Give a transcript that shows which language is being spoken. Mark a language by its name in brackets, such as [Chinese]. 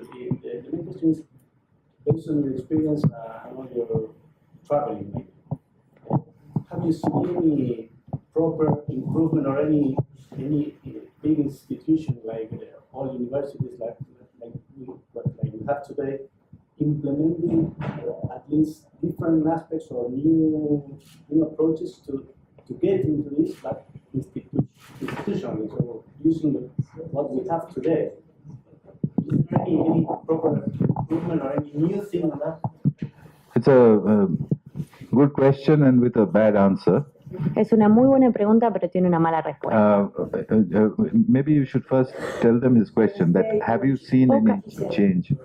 [English] The main question is, based on your experience on your traveling, have you seen any proper improvement or any big institution like all universities like you have today, implementing at least different aspects or new approaches to get into this institutionally, so using what we have today? Is there any proper improvement or any new thing on that? It's a good question and with a bad answer. [Spanish] Es una muy buena pregunta, pero tiene una mala respuesta. [English] Maybe you should first tell them his question, that have you seen any change?